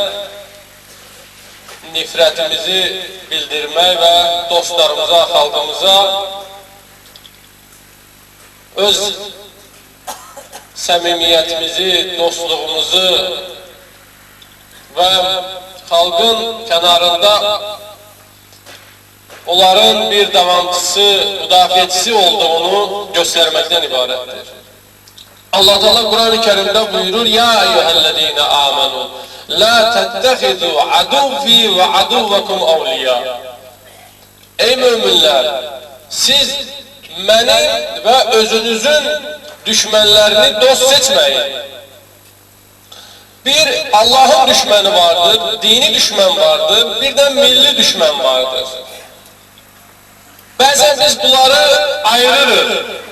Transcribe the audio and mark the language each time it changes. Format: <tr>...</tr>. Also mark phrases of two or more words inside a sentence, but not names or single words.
<az>nifrətimizi bildirmək və dostlarımıza, xalqımıza öz səmimiyyətimizi, dostluğumuzu və xalqın kənarında onların bir davamçısı, müdafiəçisi olduğunu göstərməkdən ibarətdir. Allah Teala Kur'an-ı Kerim'de buyurur:</az> <ar>يا أيها الذين آمنوا لا تتخذوا عدوي وعدوكم أولياء.</ar> <az>Ey müminler, siz mənim və özünüzün düşmənlərini dost seçməyin. Bir Allah'ın düşməni vardır, dini düşmən vardır, bir de milli düşmən vardır. Bəzən biz bunları ayırırıq.</az>